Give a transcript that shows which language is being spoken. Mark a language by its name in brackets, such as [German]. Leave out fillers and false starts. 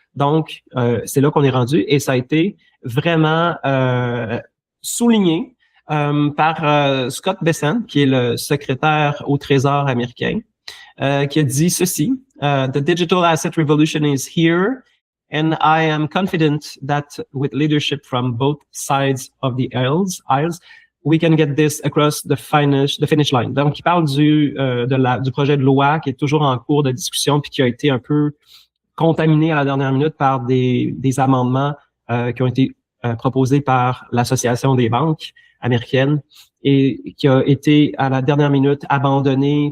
[French] Donc, c'est là qu'on est rendu et ça a été vraiment souligné par Scott Bessent, qui est le secrétaire au Trésor américain, qui a dit ceci, [English] The digital asset revolution is here. And I am confident that with leadership from both sides of the aisles, we can get this across the finish line. [French] Donc, il parle du projet de loi qui est toujours en cours de discussion puis qui a été un peu contaminé à la dernière minute par des amendements qui ont été proposés par l'Association des banques américaines et qui a été à la dernière minute abandonné.